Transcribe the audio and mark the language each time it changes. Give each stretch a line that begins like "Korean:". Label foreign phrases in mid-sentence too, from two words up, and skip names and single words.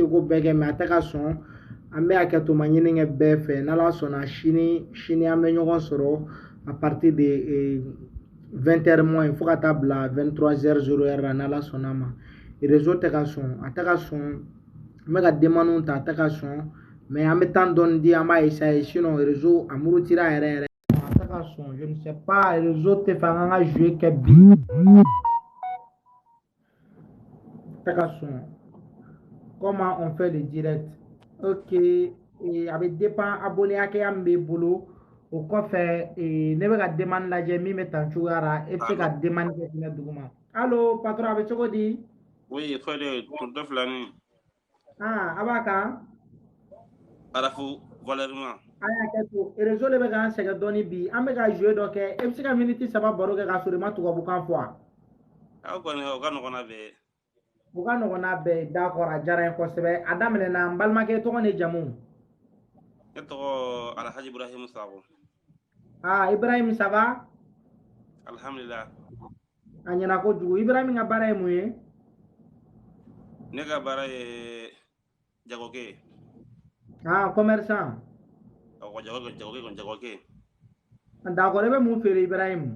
Bambara: seko bɛɛ kɛ mais a tɛ ka sɔn an bɛ hakɛ to ma ɲini kɛ bɛɛ fɛ n'Ala sɔnna sini an bɛ ɲɔgɔn sɔrɔ
French: à partir de 20h moins
Bambara: fo ka taa bila 23h la n'Ala sɔnna ma réseau tɛ ka sɔn a tɛ ka sɔn an bɛ ka demande ta a tɛ ka sɔn mais an bɛ temps dɔɔni di an b'a essayer sinon réseau a murutira yɛrɛ a tɛ ka sɔn
French: je ne sais pas
Bambara: réseau tɛ fɛ an ka jouer kɛ bi
French: comment on fait le direct
Bambara: Ok, a bɛ dépend abonné hakɛya min b'i bolo o kɔfɛ ne bɛ ka demande lajɛ min bɛ tan cogoya la e bɛ se ka demande kɛ fɛnɛ duguma allo patron a bɛ cogo di
French: Oui, Fode, tonton Filani,
Bambara: a b'a kan Arafu, Valérien. a y'a kɛ to réseau de bɛ k'an sɛgɛn dɔɔnin bi an bɛ ka jouer dɔ kɛ e bɛ se ka miniti 3 baro kɛ k'a sɔrɔ i ma tubabukan fɔ wa Aw kɔni o ka nɔgɔn n'a bɛɛ ye. o ka nɔgɔn n'a bɛɛ ye d'accord a diyara n ye kosɛbɛ a daminɛna n balimakɛ tɔgɔ ni jamu Ne tɔgɔ Alhaji Ibrahim Sabo.
French: Ibrahim ça va
Bambara: Alhamdulillah. a ɲɛna kojugu Ibrahim ka baara ye mun ye Ne ka baara ye jagokɛ ye. commerçant Awɔ, jagokɛ. d'accord e bɛ mun feere Ibrahim